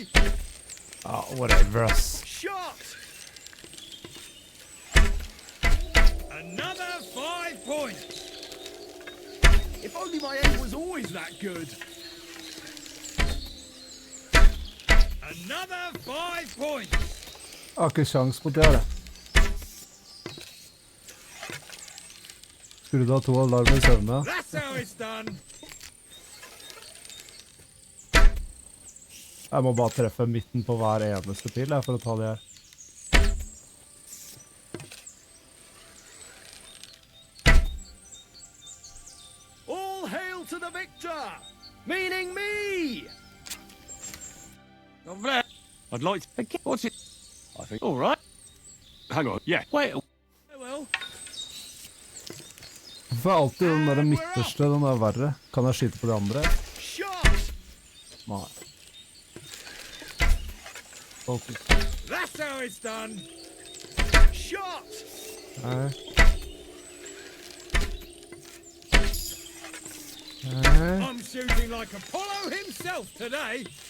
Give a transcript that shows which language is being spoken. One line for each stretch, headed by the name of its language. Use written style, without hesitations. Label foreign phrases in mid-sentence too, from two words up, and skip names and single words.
English: Whatever, ass. Shot. Another 5 points. If only my aim was always that good. Another 5 points.
Norwegian: Jeg har ikke sjans på det her, Skulle du ha 2 alarmer i søvne?
English: That's how it's done.
Norwegian: Jeg må bare treffe midten på hver eneste pil for å ta det her.
English: All hail to the victor, meaning me. God bless. I'd like to... Again. What's it? I think... All right. Hang on. Yeah. Wait a Oh well.
Norwegian: Hvorfor er alltid den der midterste, den er verre? Kan jeg skyte på de andre?
English: Shot.
Norwegian: Nei.
English: Okay. That's how it's done. Shot.
Norwegian: Nei. Nei.
English: I'm shooting like Apollo himself today.